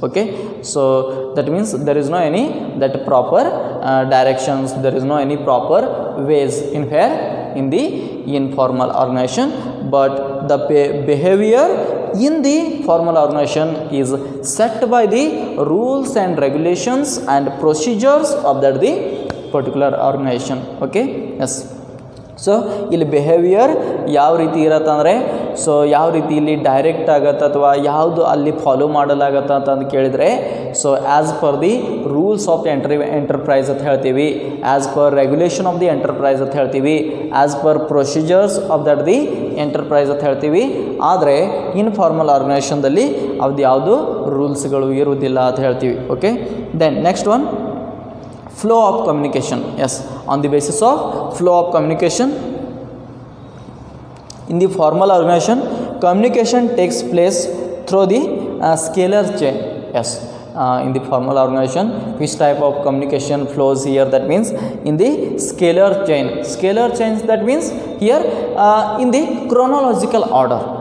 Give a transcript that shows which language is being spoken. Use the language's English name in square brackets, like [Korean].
[English] Okay, so that means there is no any that proper directions, there is no any proper ways in where in the informal organization. But the behavior in the formal organization is set by the rules and regulations and procedures of that the particular organization. Okay, yes. [Kannada] So ಇಲ್ಲಿ behaviour ಯಾವ ರೀತಿ ಇರತ್ತೆ ಅಂದರೆ, so ಯಾವ ರೀತಿ ಇಲ್ಲಿ direct ಆಗತ್ತೆ ಅಥವಾ ಯಾವುದು ಅಲ್ಲಿ ಫಾಲೋ ಮಾಡಲಾಗತ್ತೆ ಅಂತಂದು ಕೇಳಿದರೆ, so [English] as per the rules of the enterprise [Kannada] ಅಂತ ಹೇಳ್ತೀವಿ, [English] as per regulation of the enterprise [Kannada] ಅಂತ ಹೇಳ್ತೀವಿ, [English] as per procedures of that the enterprise [Kannada] ಅಂತ ಹೇಳ್ತೀವಿ. ಆದರೆ ಇನ್ಫಾರ್ಮಲ್ ಆರ್ಗನೈಸೇಷನ್ದಲ್ಲಿ ಅದು ಯಾವುದು ರೂಲ್ಸ್ಗಳು ಇರುವುದಿಲ್ಲ ಅಂತ ಹೇಳ್ತೀವಿ. [English] Okay, then next one, flow of communication. Yes, on the basis of flow of communication in the formal organization, communication takes place through the scalar chain. Yes, in the formal organization, which type of communication flows here? That means in the scalar chain. Scalar chains, that means here in the chronological order.